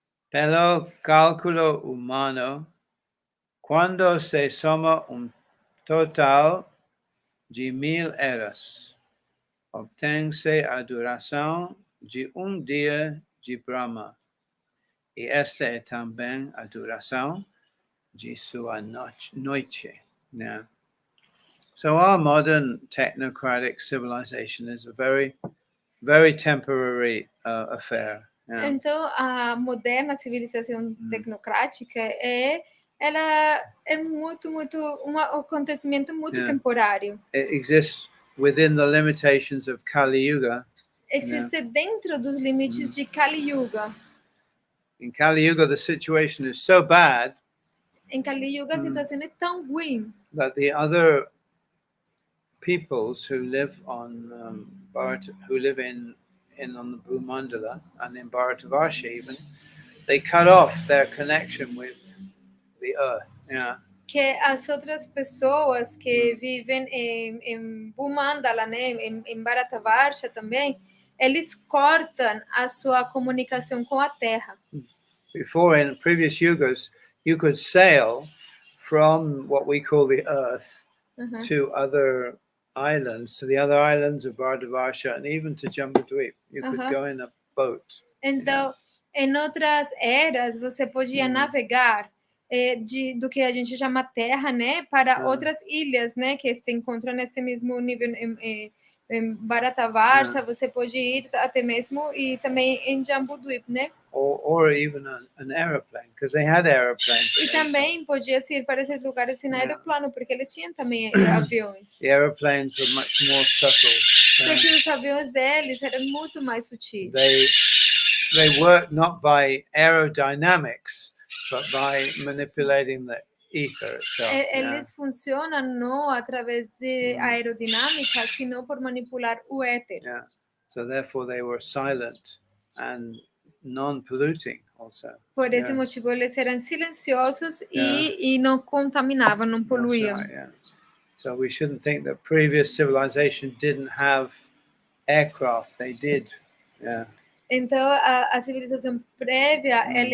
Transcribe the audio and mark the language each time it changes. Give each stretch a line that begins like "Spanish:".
Portuguese: Pelo Calculo Humano Quando se soma total de 1000 eras, obtém-se a duração de dia de Brahma, e esta é também a duração de sua noite.
English: So our modern technocratic civilization is a very, very temporary affair.
Portuguese: Então, a moderna civilização tecnocrática ela é muito um acontecimento muito temporário.
English: It exists within the limitations of Kali Yuga.
Portuguese: Existe dentro dos limites de Kali Yuga.
English: In Kali Yuga, the situation is so bad.
Portuguese: Em Kali Yuga, a situação é tão ruim.
English: That the other peoples who live on who live in on the Bhumandala and in Bharatavarsha even, they cut off their connection with the earth.
Portuguese: Que as outras pessoas que vivem em Bhumandala, né, em Bharatavarsha também, eles cortam a sua comunicação com a terra.
English: Before, in previous yugas, you could sail from what we call the earth Uhum. to other islands, to the other islands of Bharadvaja and even to Jambudvip. You could go in a boat.
Portuguese: Então, em outras eras, você podia navegar do que a gente chama terra, né, para outras ilhas, né, que se encontram nesse mesmo nível em Bharatavarsha. Você pode ir até mesmo e também em Jambudvip, né?
English: Or even an aeroplane, because they had aeroplanes.
Portuguese: E também podia ir para esses lugares em aeroplano, porque eles tinham também aviões.
English: The aeroplanes were much more subtle.
Portuguese: Só que os aviões deles eram muito mais sutis.
English: They work not by aerodynamics, but by manipulating the ether itself.
Portuguese: Eles funcionam não através de aerodinâmica, sino por manipular o éter. Yeah.
English: So therefore they were silent and non-polluting also.
Portuguese: Por esse motivo eles eram silenciosos e não contaminavam, não poluíam.
English: Right, yeah. So we shouldn't think that previous civilization didn't have aircraft. They did. Yeah.
Portuguese: Então a civilização prévia,